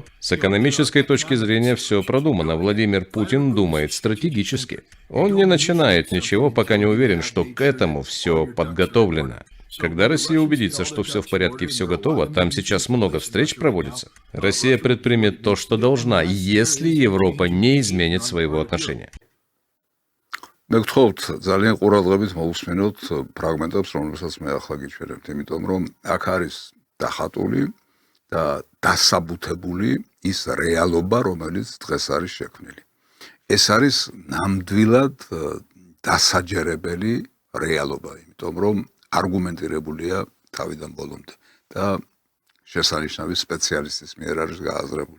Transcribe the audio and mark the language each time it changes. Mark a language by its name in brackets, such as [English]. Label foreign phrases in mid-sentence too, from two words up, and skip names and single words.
[Russian] С экономической точки зрения все продумано. Владимир Путин думает стратегически. Он не начинает ничего, пока не уверен, что к этому все подготовлено. Когда Россия убедится, что все в порядке, все готово, там сейчас много встреч проводится, Россия предпримет то, что должна, если Европа не изменит своего отношения. [Georgian] მე გთხოვთ ძალიან ყურადღებით მოусმენოთ ფრაგმენტებს, რომელსაც მე ახლა გიჩვენებთ, იმიტომ რომ აქ არის დახატული და დასაბუთებული ის რეალობა, რომელიც დღეს არის შექმნილი. ეს არის ნამდვილად დასაჯერებელი რეალობა, იმიტომ რომ არგუმენტირებულია თავიდან ბოლომდე და შესანიშნავი სპეციალისტის მიერ არის გააზრებული.